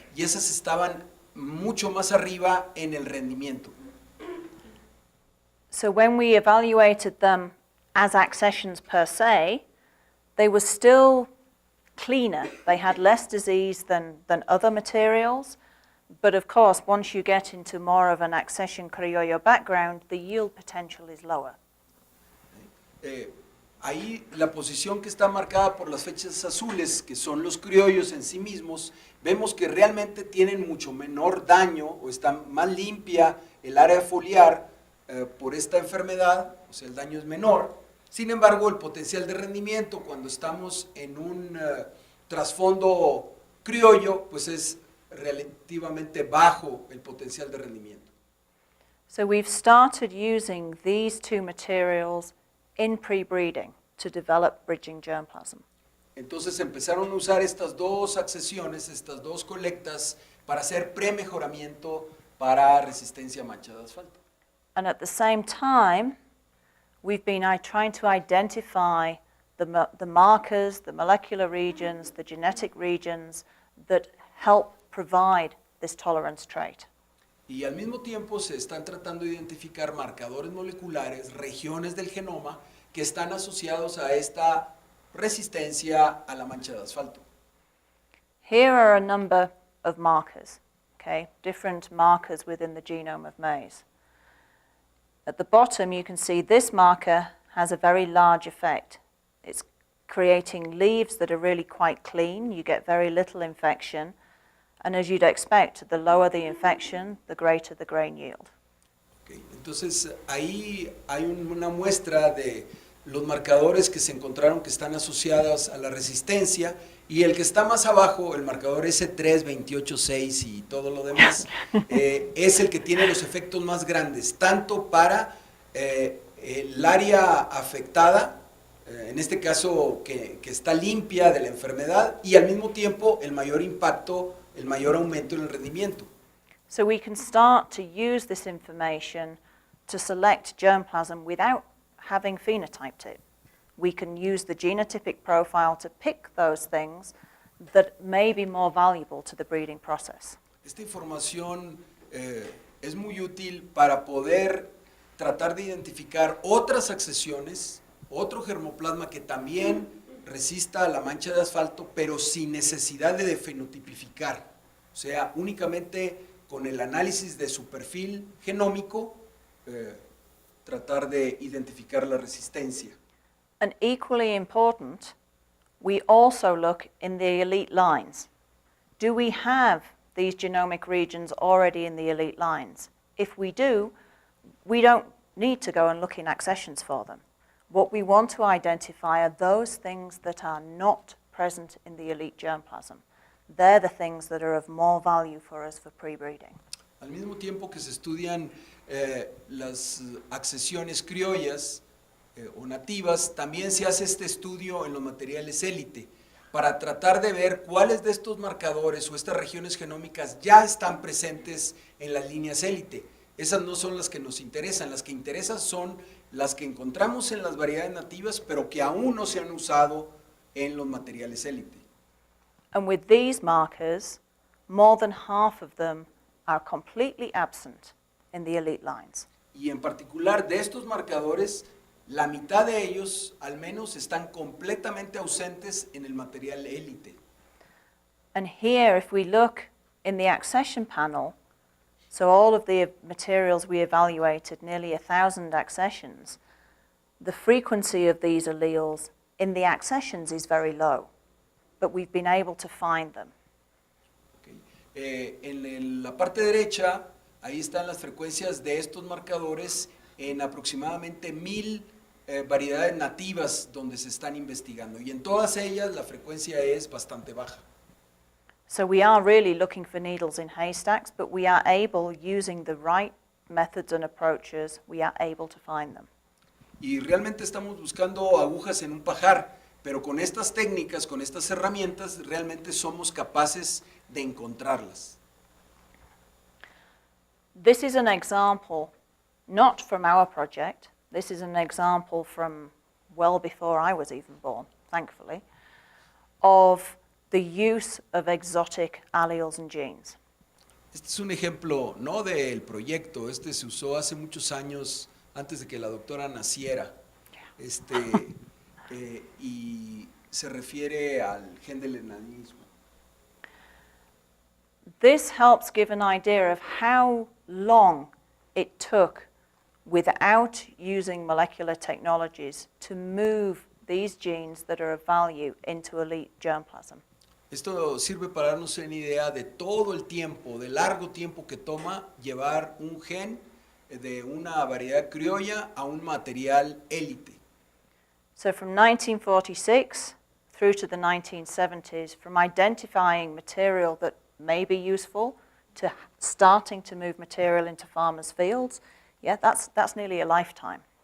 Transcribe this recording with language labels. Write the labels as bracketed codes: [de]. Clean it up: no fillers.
[es] Y esas estaban mucho más arriba en el rendimiento. [en] So when we evaluated them as accessions per se, they were still cleaner. They had less disease than other materials. But of course, once you get into more of an accession criollo background, the yield potential is lower. [es] Ahí la posición que está marcada por las flechas azules, que son los criollos en sí mismos, vemos que realmente tienen mucho menor daño o está más limpia el área foliar por esta enfermedad, o sea, el daño es menor. Sin embargo, el potencial de rendimiento cuando estamos en un trasfondo criollo, pues es relativamente bajo el potencial de rendimiento. [en] So we've started using these two materials in pre-breeding to develop bridging germplasm. [es] Entonces empezaron a usar estas dos accesiones, estas dos colectas, para hacer premejoramiento para resistencia a mancha de asfalto. [en] And at the same time, we've been trying to identify the markers, the molecular regions, the genetic regions that help provide this tolerance trait. [es] Y al mismo tiempo se están tratando de identificar marcadores moleculares, regiones del genoma que están asociados a esta resistencia a la mancha de asfalto. [en] Here are a number of markers, okay, different markers within the genome of maize. At the bottom, you can see this marker has a very large effect. It's creating leaves that are really quite clean. You get very little infection. And as you'd expect, the lower the infection, the greater the grain yield. Okay. [es] Entonces, ahí hay una muestra de los marcadores que se encontraron que están asociados a la resistencia, y el que está más abajo, el marcador S3, 28, 6 y todo lo demás, es el que tiene los efectos más grandes, tanto para el área afectada, en este caso que está limpia de la enfermedad, y al mismo tiempo el mayor impacto, el mayor aumento en el rendimiento. [en] So we can start to use this information to select germplasm without having phenotyped it. We can use the genotypic profile to pick those things that may be more valuable to the breeding process. [es] Esta información es muy útil para poder tratar de identificar otras accesiones, otro germoplasma que también resista a la mancha de asfalto, pero sin necesidad de fenotipificar. O sea, únicamente con el análisis de su perfil genómico, tratar de identificar la resistencia. [en] And equally important, we also look in the elite lines. Do we have these genomic regions already in the elite lines? If we do, we don't need to go and look in accessions for them. What we want to identify are those things that are not present in the elite germplasm. They're the things that are of more value for us for pre-breeding. [es] Al mismo tiempo que se estudian las accesiones criollas o nativas, también se hace este estudio en los materiales élite para tratar de ver cuáles de estos marcadores o estas regiones genómicas ya están presentes en las líneas élite. Esas no son las que nos interesan, las que interesan son las que encontramos en las variedades nativas, pero que aún no se han usado en los materiales élite. [en] And with these markers, more than half of them are completely absent in the elite lines. [es] Y en particular de estos marcadores, la mitad de ellos al menos están completamente ausentes en el material élite. [en] And here, if we look in the accession panel, so all of the materials we evaluated, nearly 1,000 accessions, the frequency of these alleles in the accessions is very low, but we've been able to find them. Okay. [es] En la parte derecha, ahí están las frecuencias de estos marcadores en aproximadamente 1,000 variedades nativas donde se están investigando, y en todas ellas la frecuencia es bastante baja. [en] So we are really looking for needles in haystacks, but we are able, using the right methods and approaches, we are able to find them. [es] Y realmente estamos buscando agujas en un pajar, pero con estas técnicas, con estas herramientas, realmente somos capaces de encontrarlas. [en] This is an example, not from our project. This is an example from well before I was even born, thankfully, of the use of exotic alleles and genes. [es] Este es un ejemplo no del proyecto, este se usó hace muchos años antes de que la doctora naciera, y se refiere al gen del enanismo. [en] This helps give an idea of how long it took without using molecular technologies to move these genes that are of value into elite germplasm. [es] Esto sirve para darnos una idea de todo el tiempo, de largo tiempo que toma llevar un gen de una variedad criolla a un material élite. [en] So from 1946 through to the 1970s, from identifying material that may be useful to starting to move material into farmers' fields, yeah, that's nearly a lifetime.